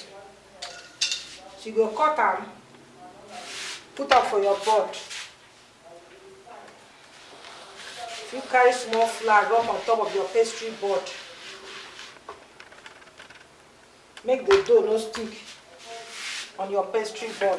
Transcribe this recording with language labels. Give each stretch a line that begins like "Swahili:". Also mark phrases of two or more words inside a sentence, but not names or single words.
Nigerian Pidgin: So you go cut am, put am for your board. You carry small flour rub on top of your pastry board. Make the dough no stick on your pastry board.